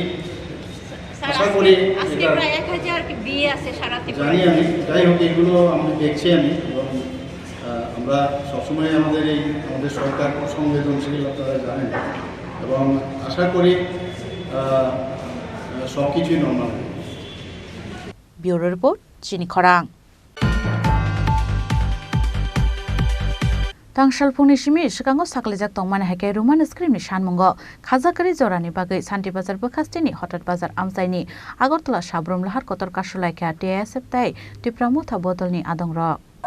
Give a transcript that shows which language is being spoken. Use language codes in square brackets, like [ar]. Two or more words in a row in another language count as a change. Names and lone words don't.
[bn] আশা করি জানি আমি, যাই হোক এগুলো আমি দেখছি আমি, এবং আমরা সবসময় আমাদের সরকার সংবেদনশীল আপনারা জানেন, এবং আশা করি সব কিছুই নর্মাল। [en] bureau report [trp] চিনি খরাং Tangshal Phungni Simi Shikango Saklijak Tongman Heke Roman script ni Shanmungo Khazakari Zorani Bagai Santi Bazar Bakastini Hotat Bazar Amsaini Agortala Shabrum Lahar Kotor Kashulaika TSF Tai Tripura Motha Bodolni Adong Rok